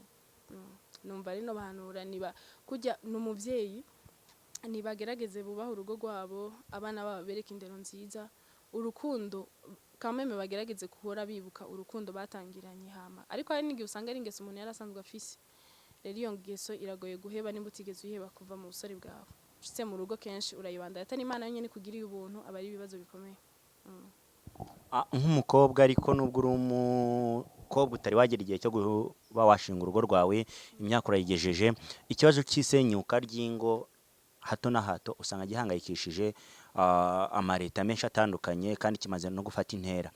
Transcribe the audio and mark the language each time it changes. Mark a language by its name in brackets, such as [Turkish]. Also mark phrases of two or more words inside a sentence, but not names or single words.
[Rundi] Numva rino bahanura niba kujya n'umuvyeyi nibagerageze bubaho urugo rwabo abana babo bereka indero nziza urukundo kameme bagerageze kuhora bibuka urukundo batangiranye hama ariko hari n'igihe usanga ari ingeso umuntu yarasanzwe afise rero iyo ngeso iragoye guheba nimba utigeze uheba kuva mu busore bwawe ushitse mu rugo kenshi urayibanda atari imana nyene kugiriye ubuntu aba ari ibibazo bikomeye. Nk'umukobwa ariko nubwo uri umukobwa utari wagera igihe cyo kuba washinga urugo rwawe imyaka urayigejeje ikibazo cy'isenyuka ry'ingo hato na hato usanga gihangayikishije amareta menshi atandukanye kandi kimaze no gufata intera.